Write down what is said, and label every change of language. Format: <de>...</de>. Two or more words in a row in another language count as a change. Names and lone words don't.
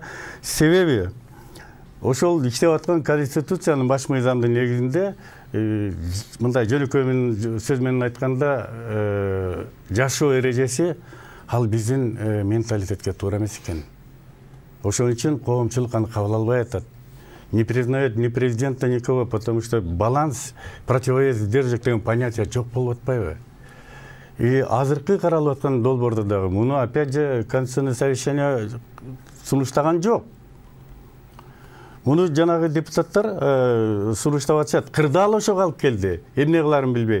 <ky>Себеби ошол иштеп аткан конституциянын баш мыйзамдын негизинде мындай жөнөкөй сөз менен айтканда жашоо эрежеси ал биздин менталитетке туура эмес экен. Ошон үчүн коомчулук аны кабыл албай атат.</ky> <ru>не признает ни президента, никого, потому что баланс, противовес, сдержек деген понятие</ru> <ky>жоқ болуп атпайбы. И азыркы каралып аткан долбоордо дагы муну</ky> <ru>опять же Конституционное совещание</ru> <ky>сунуштаган жок. Муну жанагы депутаттар сунуштап атышат. Кырдаал ошого алып келди. Эмне кыларын билбей.</ky>